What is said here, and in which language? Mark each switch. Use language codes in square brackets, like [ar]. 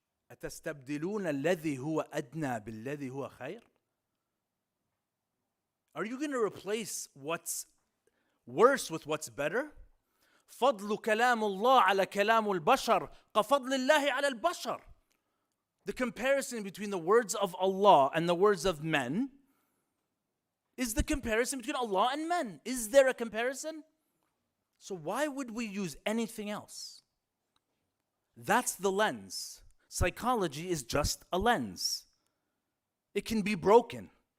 [ar] أتستبدلون الذي هو أدنى بالذي هو خير? [en] Are you going to replace what's worse with what's better? [ar] فضل كلام الله على كلام البشر كفضل الله على البشر. [en] The comparison between the words of Allah and the words of men is the comparison between Allah and men. Is there a comparison? So why would we use anything else? That's the lens. Psychology is just a lens. It can be broken.